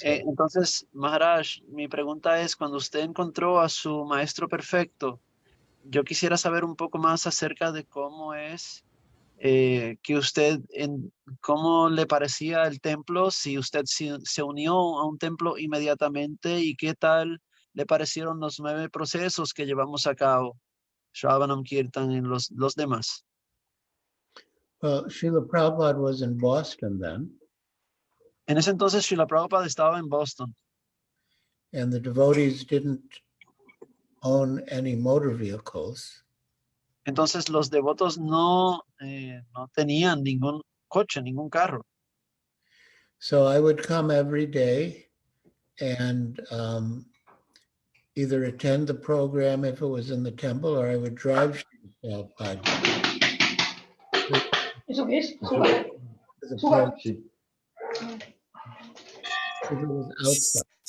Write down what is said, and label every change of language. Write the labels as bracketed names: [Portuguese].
[Spanish] entonces, Maharaj, mi pregunta es, cuando usted encontró a su maestro perfecto, yo quisiera saber un poco más acerca de cómo es que usted, cómo le parecía el templo, si usted se unió a un templo inmediatamente y qué tal le parecieron los 9 procesos que llevamos a cabo, Shravanam, Kirtan y los demás. [English] well, Srila Prabhupada was in Boston then, [Spanish] En ese entonces, Srila Prabhupada estaba en Boston. [English] and the devotees didn't own any motor vehicles. [Spanish] Entonces los devotos no tenían ningún coche, ningún carro. [English] So I would come every day and either attend the program if it was in the temple, or I would drive Srila Prabhupada to the program if it was outside.